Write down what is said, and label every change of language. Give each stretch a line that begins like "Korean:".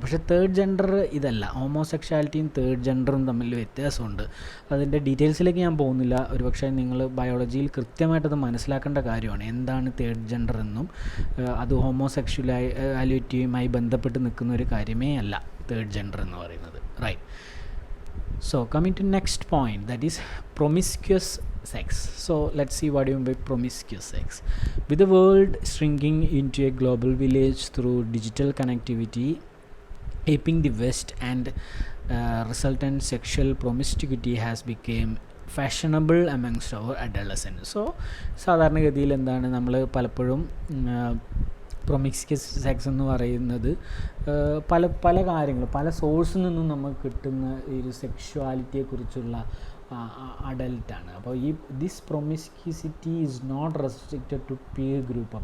Malayalam: പക്ഷേ third gender ഇതല്ല. ഹോമോസെക്ഷുവാലിറ്റിയും third ജെൻഡറും തമ്മിൽ വ്യത്യാസമുണ്ട്. അതിൻ്റെ ഡീറ്റെയിൽസിലേക്ക് ഞാൻ പോകുന്നില്ല. ഒരുപക്ഷെ നിങ്ങൾ ബയോളജിയിൽ കൃത്യമായിട്ടത് മനസ്സിലാക്കേണ്ട കാര്യമാണ് എന്താണ് തേർഡ് ജെൻഡർ എന്നും. അത് ഹോമോസെക്ഷുവാലിറ്റിയുമായി ബന്ധപ്പെട്ട് നിൽക്കുന്ന ഒരു കാര്യമേ അല്ല തേർഡ് ജെൻഡർ എന്ന് പറയുന്നത്. Right.
English: So coming to next point, that is promiscuous sex. So let's see what do you mean by promiscuous sex. With the world shrinking into a global village through digital connectivity, aping the West, and resultant sexual promiscuity has become fashionable amongst our adolescents.
Malayalam: So സാധാരണഗതിയിൽ എന്താണ് നമ്മൾ പലപ്പോഴും പ്രൊമിസ്ക്യസ് sex എന്ന് പറയുന്നത് പല കാര്യങ്ങൾ പല സോഴ്സിൽ നിന്നും നമുക്ക് കിട്ടുന്ന ഈ ഒരു സെക്ഷുവാലിറ്റിയെക്കുറിച്ചുള്ള അഡൽട്ടാണ്.
English: അപ്പോൾ this promiscuity is not restricted to peer group.